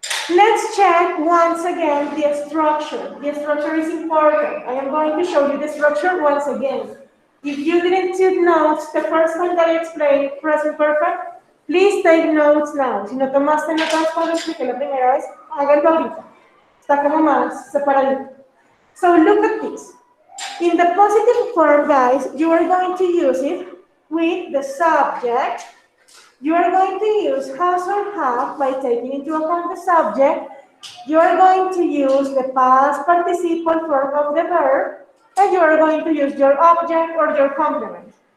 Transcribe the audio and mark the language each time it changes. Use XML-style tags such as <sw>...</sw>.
<en>Let's check once again the structure. The structure is important. I am going to show you the structure once again. If you didn't take notes the first time that I explained present perfect, please take notes now.</en> <es>Si no tomaste notas cuando expliqué la primera vez, háganlo ahorita. Está como más separadito.</es> <en>So look at this. In the positive form, guys, you are going to use it with the subject. You are going to use has or have by taking into account the subject. You are going to use the past participle form of the verb, and you are going to use your object or your complement.</en>